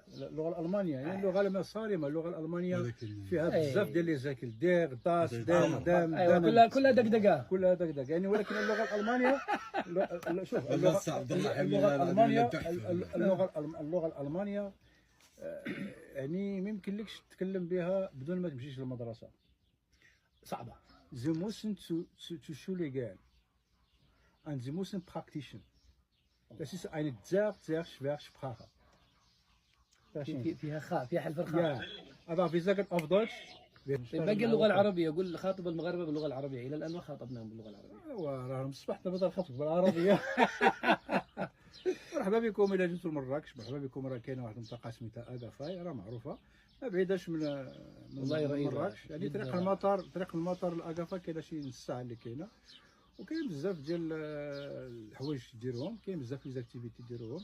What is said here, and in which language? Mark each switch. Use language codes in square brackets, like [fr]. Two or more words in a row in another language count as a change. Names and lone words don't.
[ar] اللغه الالمانيه يعني اللغه صارمه اللغه الالمانيه فيها بزاف ديال [fr] les articles [de] der das dem [ar] ايوه كلها دقدقه يعني ولكن اللغه الالمانيه شوف اللغه الالمانيه يعني ما يمكنلكش تتكلم بها بدون ما تمشيش للمدرسه صعبه. [de] Sie müssen zur Schule gehen und sie müssen praktischen. Das ist eine sehr, sehr schwere Sprache. [ar] فيها حلف الخاء. [de] Ja, aber wir sagen auf Deutsch. [ar] باقي اللغه العربيه يقول خاطب المغاربه باللغه العربيه الى الان ما خاطبناهم باللغه العربيه. وراهم صبحنا بدل خطب بالعربيه. مرحبا بكم الى جيتوا لمراكش، مرحبا بكم. راه كاينه واحد المنطقه سميتها اكافاي راه معروفه ما بعيداش من مراكش، يعني طريق المطار لاكافا كاينه شي نص ساعه اللي كاينه، وكاين بزاف ديال الحوايج ديروهم، كاين بزاف [fr] les activités [ar] ديروهم.